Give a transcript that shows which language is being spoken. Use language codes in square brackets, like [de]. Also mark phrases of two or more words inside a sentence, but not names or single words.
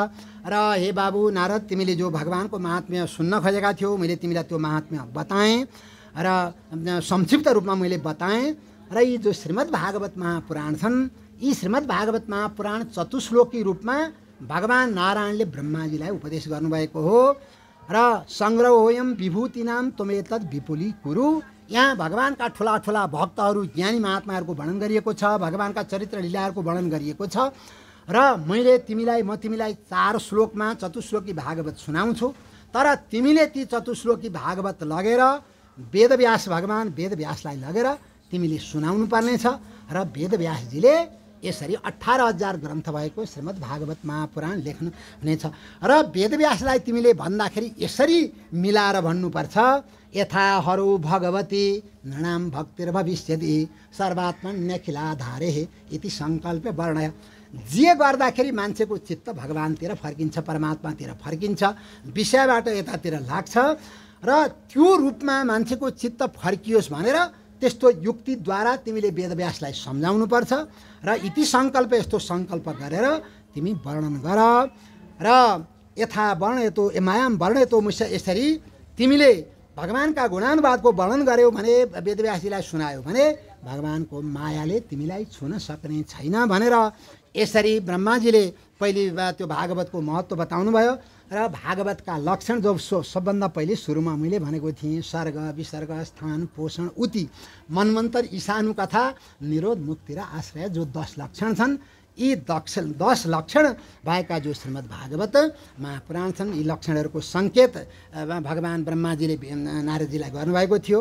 [ne] र हे बाबु नारद, तिमीले जो भगवानको महात्म्य सुन्न खोजेका थियौ, मैले तिमीलाई त्यो महात्म्य बताएँ र संक्षिप्त रूपमा मैले बताएँ। र यी जो श्रीमद् भागवत महापुराण छन्, यी श्रीमद् भागवत महापुराण चतुश्लोकी रूपमा भगवान नारायणले ब्रह्माजीलाई उपदेश गर्नुभएको हो। [sa] र सङ्ग्रहोयम विभूतिनाम त्वमेतद् विपुली कुरु। [ne] यहाँ भगवानका ठुला ठुला भक्तहरू, ज्ञानी महात्माहरूको वर्णन गरिएको छ, भगवानका चरित्र लीलाहरूको वर्णन गरिएको छ। र म तिमीलाई 4 श्लोकमा चतुश्लोकी भागवत सुनाउँछु। तर तिमीले ती चतुश्लोकी भागवत लगेर भगवान वेदव्यासलाई लगेर तिमीले सुनाउनु पर्नेछ। र वेदव्यासजीले यसरी 18,000 ग्रन्थ भएको श्रीमद् भागवत महापुराण लेख्नु हुनेछ। र वेदव्यासलाई तिमीले भन्दाखेरि यसरी मिलाएर भन्नुपर्छ, [sa] यथा हरो भगवती नृणाम भक्तिर्भविष्यति सर्वात्मन्यखिलाधारे इति सङ्कल्प वर्णय। [ne] जे गर्दाखेरि मान्छेको चित्त भगवानतिर फर्किन्छ, परमात्मातिर फर्किन्छ, विषयबाट यतातिर लाग्छ र त्यो रूपमा मान्छेको चित्त फर्कियोस् भनेर त्यस्तो युक्तिद्वारा तिमीले वेदव्यासलाई सम्झाउनुपर्छ। र [sa] इति सङ्कल्प, [ne] यस्तो सङ्कल्प गरेर तिमी वर्णन गर। [sa] र यथा वर्णयतो मायाम वर्णयतो मुष्य, [ne] यसरी तिमीले भगवानका गुणानुवादको वर्णन गर्यौ भने, वेदव्यासजीलाई सुनायौ भने भगवानको मायाले तिमीलाई छुन सक्ने छैन भनेर यसरी ब्रह्माजीले पहिले त्यो भागवतको महत्त्व बताउनु भयो। र भागवतका लक्षण जो सबभन्दा पहिले सुरुमा मैले भनेको थिएँ, [sa] सर्ग विसर्ग स्थान पोषण उति मन्वन्तर ईशानु कथा निरोध मुक्ति [ne] र आश्रय, जो 10 लक्षण छन्, यी 10 लक्षण भएका जो श्रीमद् भागवत महापुराण छन्, यी लक्षणहरूको सङ्केत भगवान ब्रह्माजीले नारदजीलाई गर्नुभएको थियो।